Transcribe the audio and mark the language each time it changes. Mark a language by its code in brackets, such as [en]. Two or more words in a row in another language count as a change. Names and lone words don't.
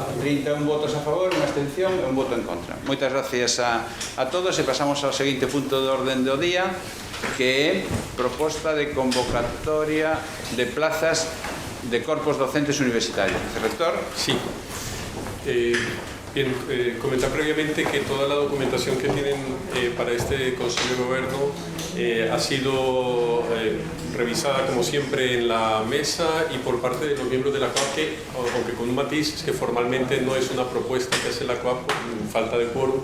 [gl] 31 votos a favor, unha abstención e un voto en contra. Moitas gracias a todos e pasamos ao seguinte punto de orden do día, que é proposta de convocatoria de plazas de corpos docentes universitarios. [es] Rector? Sí. Bien, comentar previamente que toda la documentación que tienen para este Consejo de Gobierno ha sido revisada como siempre en la mesa y por parte de los miembros de la COAP, aunque con un matiz, es que formalmente no es una propuesta que hace la COAP por falta de quórum.